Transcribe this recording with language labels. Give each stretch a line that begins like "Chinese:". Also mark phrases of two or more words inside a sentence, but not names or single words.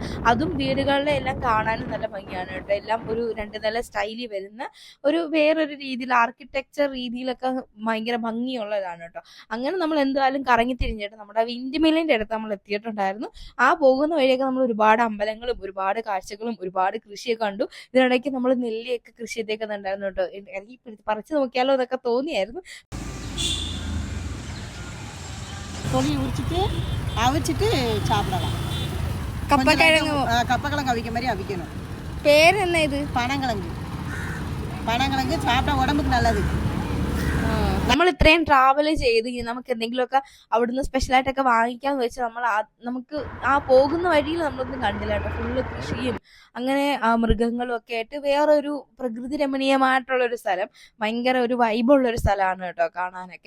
Malayalam: അതും വീടുകളുടെ എല്ലാം കാണാനും നല്ല ഭംഗിയാണ് കേട്ടോ. എല്ലാം ഒരു 2 നില സ്റ്റൈലിൽ വരുന്ന ഒരു വേറൊരു രീതിയിൽ ആർക്കിടെക്ചർ രീതിയിലൊക്കെ ഭയങ്കര ഭംഗിയുള്ളതാണ് കേട്ടോ. അങ്ങനെ നമ്മൾ എന്തായാലും കറങ്ങി തിരിഞ്ഞിട്ട് നമ്മുടെ വിൻഡ് മില്ലിൻ്റെ അടുത്ത് നമ്മൾ എത്തിയിട്ടുണ്ടായിരുന്നു. ആ പോകുന്ന വഴിയൊക്കെ നമ്മൾ ഒരുപാട് അമ്പലങ്ങളും ഒരുപാട് കാഴ്ചകളും ഒരുപാട് കൃഷിയൊക്കെ കണ്ടു. ഇതിനിടയ്ക്ക് നമ്മൾ നെല്ലിയൊക്കെ കൃഷി ചെയ്തേക്കെ ഉണ്ടായിരുന്നു കേട്ടോ. എനിക്ക് പറിച്ചു നോക്കിയാലോ എന്നൊക്കെ തോന്നിയായിരുന്നു.
Tamil: அவிச்சிட்டு சாப்பிடலாம்.
Malayalam: കപ്പക്കിഴങ്ങ്
Tamil: கப்பக்கிழங்கு அவிக்க மாதிரி அவிக்கணும்.
Malayalam: പേര് എന്നാ ഇത്?
Tamil: பனங்கிழங்கு. பனங்கிழங்கு சாப்பிட்டா உடம்புக்கு நல்லது.
Malayalam: നമ്മൾ ഇത്രയും ട്രാവൽ ചെയ്ത് നമുക്ക് എന്തെങ്കിലുമൊക്കെ അവിടുന്ന് സ്പെഷ്യലായിട്ടൊക്കെ വാങ്ങിക്കാന്ന് വെച്ചാൽ നമുക്ക് ആ പോകുന്ന വഴിയിൽ നമ്മളൊന്നും കണ്ടില്ല കേട്ടോ. ഫുള്ള് കൃഷിയും അങ്ങനെ മൃഗങ്ങളും ഒക്കെ ആയിട്ട് വേറൊരു പ്രകൃതി രമണീയമായിട്ടുള്ള ഒരു സ്ഥലം, ഭയങ്കര ഒരു വൈബുള്ള ഒരു സ്ഥലമാണ് കേട്ടോ കാണാനൊക്കെ.